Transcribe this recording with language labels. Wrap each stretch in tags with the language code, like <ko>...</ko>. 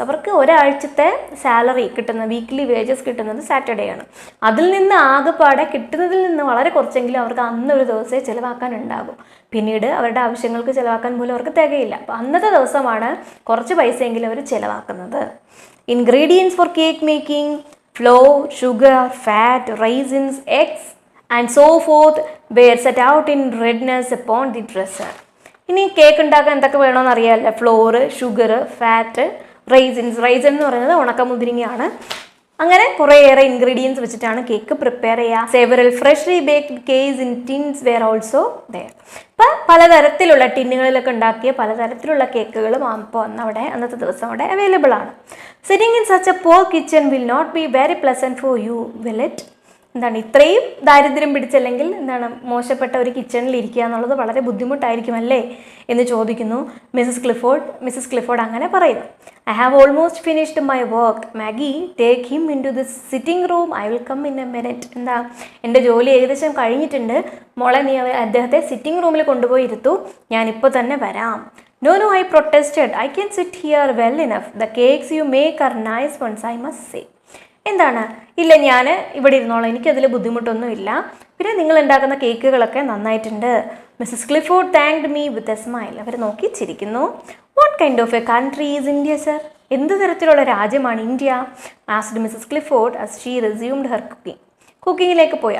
<ml>അവർക്ക് ഒരാഴ്ചത്തെ സാലറി കിട്ടുന്ന, വീക്ക്ലി വേജസ് കിട്ടുന്നത് സാറ്റർഡേ ആണ്. അതിൽ നിന്ന് ആകെപ്പാടെ കിട്ടുന്നതിൽ നിന്ന് വളരെ കുറച്ചെങ്കിലും അവർക്ക് അന്നൊരു ദിവസമേ ചിലവാക്കാൻ ഉണ്ടാകും. പിന്നീട് അവരുടെ ആവശ്യങ്ങൾക്ക് ചിലവാക്കാൻ പോലും അവർക്ക് തികയില്ല. അപ്പോൾ അന്നത്തെ ദിവസമാണ് കുറച്ച് പൈസയെങ്കിലും അവർ ചിലവാക്കുന്നത്.</ml> <en>Ingredients for cake making: flour, sugar, fat, raisins, eggs, and so forth were set out in readiness upon the dresser.</en> <ml>ഇനി കേക്ക് ഉണ്ടാക്കാൻ എന്തൊക്കെ വേണമെന്ന് അറിയാമല്ലോ. Floor, sugar, fat, raisins. Raisen എന്ന് പറയുന്നത് ഉണക്കമുന്തിരിങ്ങയാണ്. അങ്ങനെ കുറേയേറെ ഇൻഗ്രീഡിയൻസ് വെച്ചിട്ടാണ് കേക്ക് പ്രിപ്പയർ ചെയ്യുക.</ml> <en>Several freshly baked cakes in tins were also there.</en> <ml>ഇപ്പം പലതരത്തിലുള്ള ടിന്നുകളിലൊക്കെ ഉണ്ടാക്കിയ പലതരത്തിലുള്ള കേക്കുകളും അപ്പോൾ അവിടെ അന്നത്തെ ദിവസം അവിടെ അവൈലബിൾ ആണ്.</ml> <en>Sitting in such a poor kitchen will not be very pleasant for you, will it?</en> <ml>എന്താണ് ഇത്രയും ദാരിദ്ര്യം പിടിച്ചല്ലെങ്കിൽ എന്താണ് മോശപ്പെട്ട ഒരു കിച്ചണിൽ ഇരിക്കുക എന്നുള്ളത് വളരെ ബുദ്ധിമുട്ടായിരിക്കും അല്ലേ എന്ന് ചോദിക്കുന്നു മിസ്സസ് ക്ലിഫോർഡ് അങ്ങനെ പറയുന്നു.</ml> <en>I have almost finished my work. Maggie, take him in to the sitting room, I will come in a minute.</en> <ml>എന്താ, എൻ്റെ ജോലി ഏകദേശം കഴിഞ്ഞിട്ടുണ്ട്, മോളെ നീ അദ്ദേഹത്തെ സിറ്റിംഗ് റൂമിൽ കൊണ്ടുപോയി ഇരുത്തു, ഞാനിപ്പോൾ തന്നെ വരാം.</ml> <en>No, I protested. I can sit here well enough. The cakes you make are nice ones, I must say.</en> <ml>എന്താണ്, ഇല്ല ഞാൻ ഇവിടെ ഇരുന്നോളാം, എനിക്കതിൽ ബുദ്ധിമുട്ടൊന്നും ഇല്ല, പിന്നെ നിങ്ങൾ ഉണ്ടാക്കുന്ന കേക്കുകളൊക്കെ നന്നായിട്ടുണ്ട്.</ml> <en>Mrs Clifford thanked me with a smile.</en> <ml>അവർ നോക്കി ചിരിക്കുന്നു.</ml> <en>What kind of a country is India sir?</en> <ml>എന്ത് തരത്തിലുള്ള രാജ്യമാണ് India?</ml> <en>Asked Mrs Clifford as she resumed her കുക്കിങ്ങിലേക്ക് പോയി.</en>